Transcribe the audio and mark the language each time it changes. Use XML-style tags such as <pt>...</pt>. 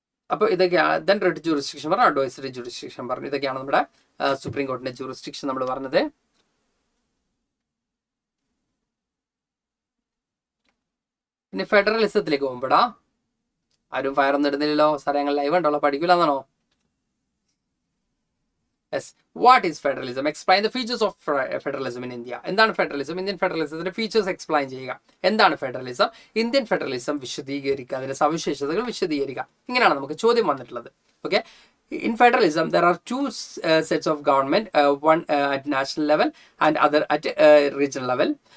<ml>അപ്പോൾ ഇതൊക്കെയാണ് then red jurisdiction പറഞ്ഞു, അഡ്വൈസറി ജൂറിസ്ഡിക്ഷൻ പറഞ്ഞു. ഇതൊക്കെയാണ് നമ്മുടെ സുപ്രീം കോർട്ടിന്റെ ജൂറിസ്ഡിക്ഷൻ നമ്മൾ പറഞ്ഞത്. പിന്നെ ഫെഡറലിസത്തിലേക്ക് പോകുമ്പോടാ ആരും ഫയർ ഒന്നും ഇടുന്നില്ലല്ലോ. സാറേ ഞങ്ങൾ ലൈവ് ഉണ്ടല്ലോ, പഠിക്കില്ല എന്നാണോ?</ml> <en>Yes. What is federalism? Explain the features of federalism in India.</en> <ml>എന്താണ് ഫെഡറലിസം? ഇന്ത്യൻ ഫെഡറലിസത്തിന്റെ ഫീച്ചേഴ്സ് എക്സ്പ്ലെയിൻ ചെയ്യുക. എന്താണ് ഫെഡറലിസം? ഇന്ത്യൻ ഫെഡറലിസം വിശദീകരിക്കുക, അതിന്റെ സവിശേഷതകൾ വിശദീകരിക്കുക. ഇങ്ങനെയാണ് നമുക്ക് ചോദ്യം വന്നിട്ടുള്ളത്.</ml> <en>Okay, in federalism there are two sets of government, one at national level and other at regional level.</en>